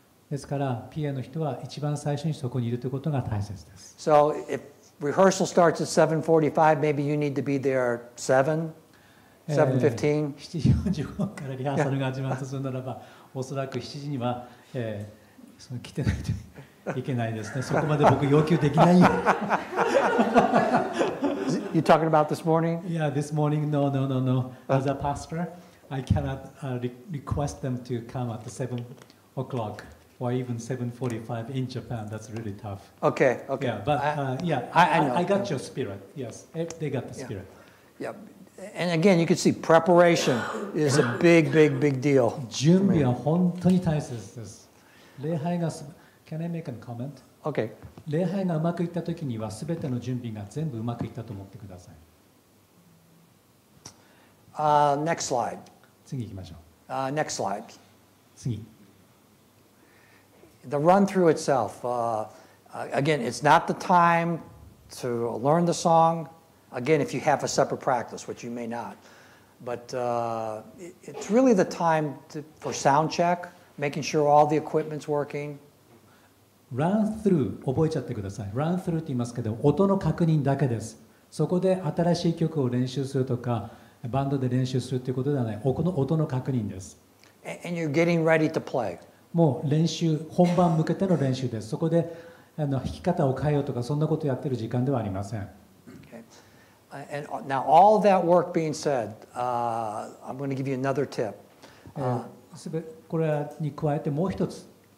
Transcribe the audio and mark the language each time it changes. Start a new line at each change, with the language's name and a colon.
Japanese: ですから PA の人は一番最初にそこにいるということが大切です。
English: So if rehearsal starts at 7:45, maybe you need to be there 7, 7:15.
Japanese: 7時45分からリハーサルが始まるとするならば、おそらく7時には、来てないといけないですね。そこまで僕要求できない。
English: You talking about this morning? Yeah, this morning, no. As a pastor, I cannot request them to come at 7 o'clock or even 7:45 in Japan. That's really tough. Okay. Yeah, but I know. I got your spirit. Yes, they got the spirit. Yeah. And again, you can see preparation is a big deal.
Japanese: 準備は本当に大切です。礼拝が
English: Can I make a comment? Okay.
Japanese: 礼拝がうまくいったときには、すべての準備が全部うまくいったと思ってください。
English: Next slide.
Japanese: 次行きましょう。
English: Next slide.
Japanese: 次。
English: The run through itself. Again, it's not the time to learn the song. Again, if you have a separate practice, which you may not. But it's really the time for sound check, making sure all the equipment's working.
Japanese: Run through 覚えちゃってください。Run through って言いますけど、音の確認だけです。そこで新しい曲を練習するとか、バンドで練習するということではない。音の確認です。
English: And you're getting ready to play.
Japanese: もう練習、本番向けての練習です。そこで弾き方を変えようとか、そんなことをやってる時間ではありません。
English: And now, all that work being said, I'm going to give you another tip.
Japanese: これに加えてもう一つ。